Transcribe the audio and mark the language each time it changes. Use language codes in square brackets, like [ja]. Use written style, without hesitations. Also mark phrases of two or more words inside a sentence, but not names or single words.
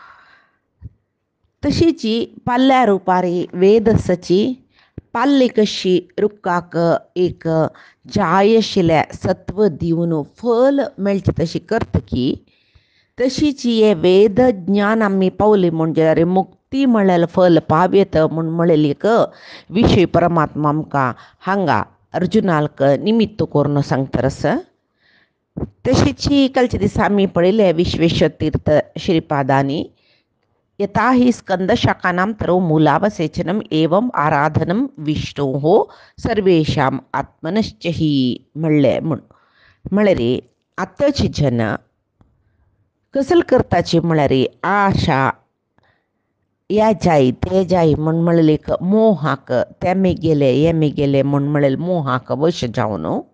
[kok] तशीची पाल्ल्या रुपारी वेद आसाची पाल्ली कशी रुखाक एक जाय आशिल्लें सत्व दिवन फल मेळचे तशी करतकी तशीची हे वेद ज्ञान आमी पावली म्हणजे जाल्यार मुक्ती म्हळ्यार फल पावयत म्हूण म्हणलेली एक विशय परमात्मा आमकां हांगा अर्जुनाक निमित्त करून सांगतरस. तशीची कालचे दिसा आमी पळयले विश्वेश्वर तीर्थ श्रीपादांनी [sa] यथा हि स्कंदशाखानां तरो मूलावसेचनम् एवं आराधनं विष्णोः सर्वेषां आत्मनश्च हि [kok] म्हणलें म्हळ्यार आतांची जन कसल करताची म्हळ्यार आशा ह्या जाय ते जाय म्हूण म्हणलें मोहाक तेमे गेले हेमे गेले म्हूण म्हणलें मोहाक वश जावन